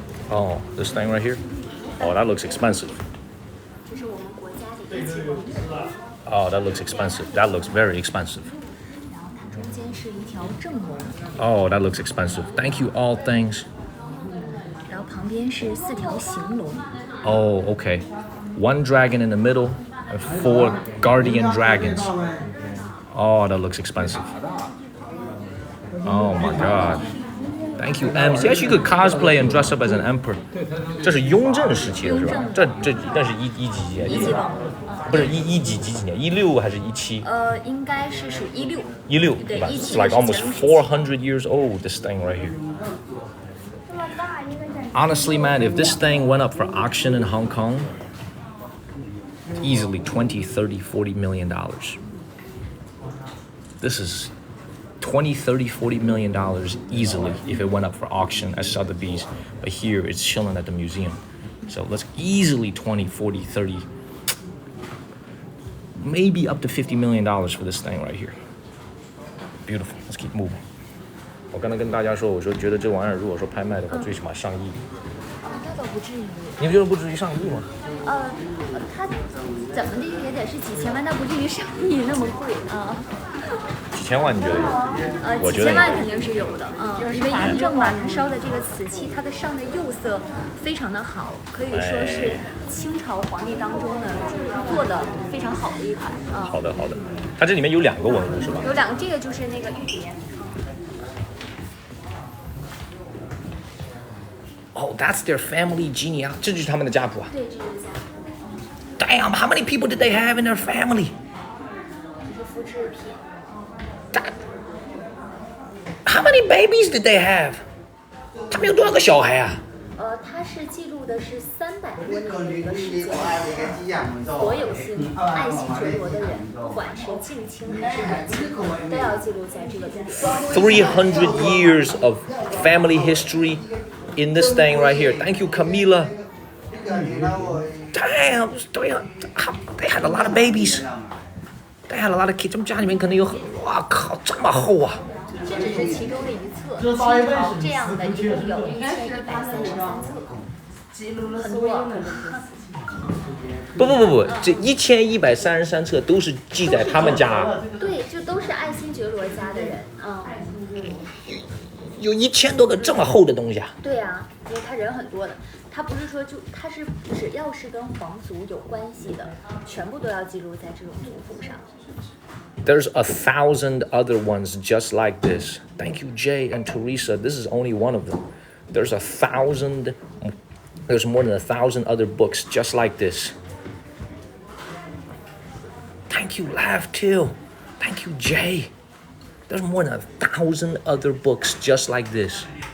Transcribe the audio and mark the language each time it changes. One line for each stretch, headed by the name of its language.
English: Oh, this thing right here. Oh, that looks expensive.
Chinese: 这是我们国家的一级文物。
English: Oh, that looks expensive. That looks very expensive.
Chinese: 然后它中间是一条正龙。
English: Oh, that looks expensive. Thank you, all things.
Chinese: 然后旁边是4条行龙。
English: Oh, okay. 1 dragon in the middle and 4 guardian dragons. Oh, that looks expensive. Oh my god. Thank you, Ems. Yes, you could cosplay and dress up as an emperor.
Chinese: 这是雍正时期的是吧？这那是一几年？一级文物。不是几几年？16还是17？应该是属16。 16 对，吧 17
English: It's like almost 400 years old, this thing right here. Honestly, man, if this thing went up for auction in Hong Kong, easily 20, 30, 40 million dollars. This is 20, 30, 40 million dollars easily if it went up for auction at Sotheby's. But here it's chilling at the museum. So let's easily 20, 40, 30, maybe up to 50 million dollars for this thing right here. Beautiful. Let's keep moving.
Chinese: 我刚才跟大家说，我说觉得这玩意儿如果说拍卖的话，最起码上亿。那倒不至于。你们觉得不至于上亿吗？它怎么的也得是几千万，但不至于上亿那么贵啊。几千万你觉得有？我觉得几千万肯定是有的，因为雍正嘛，他烧的这个瓷器，它的上的釉色非常的好，可以说是清朝皇帝当中呢做的非常好的一款啊。好的好的，它这里面有2个文物是吧？有2个，这个就是那个玉蝶。
English: Oh, that's their family genealogy.
Chinese: 这就是他们的家谱啊。对，这就是家谱。
English: Damn, how many people did they have in their family?
Chinese: 这是复制品。
English: How many babies did they have?
Chinese: 他们有多少个小孩啊？它是记录的是300多年的一个时间，所有爱新觉罗的人，不管是近亲还是远亲，都要记录在这个中
English: 300 years of family history in this thing right here. Thank you, Camila. Damn, they had a lot of babies. They had a lot of kids.
Chinese: 他们家里面可能有哇靠，这么厚啊！这只是其中的一册，清朝这样的一共有1133册，很多。不，这1133册都是记在他们家。对，就都是爱新觉罗家的人，有1000多个这么厚的东西啊！对啊，因为他人很多的，他不是说他是只要是跟皇族有关系的，全部都要记录在这种族谱上。
English: There's 1,000 other ones just like this. Thank you, Jay and Teresa. This is only one of them. There's more than 1,000 other books just like this. Thank you, Laugh Till. Thank you, Jay. There's more than 1,000 other books just like this.